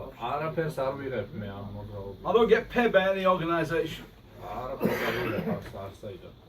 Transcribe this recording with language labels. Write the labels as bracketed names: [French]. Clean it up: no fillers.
[Georgian] არაფერს არ ვიღებ მე ამ მოძრაობაში. [English] I don't get paid by any organization. [Georgian] არაფერს არ ვიღებ არ საერთოდ.